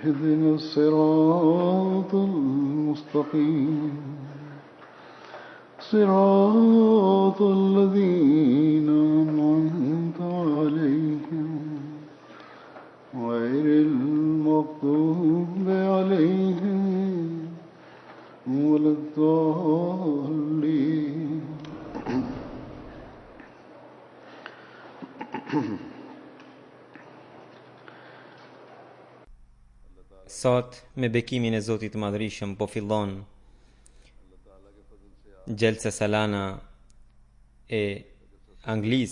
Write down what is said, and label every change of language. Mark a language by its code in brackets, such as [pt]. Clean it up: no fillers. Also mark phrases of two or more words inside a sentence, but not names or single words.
[ar] اهدنا الصراط المستقيم صراط الذين أنعمت عليهم غير المغضوب عليهم ولا الضالين. [sq] Sot, me bekimin e Zotit Madhrishëm, po fillon Gjelsa Salana e Anglis.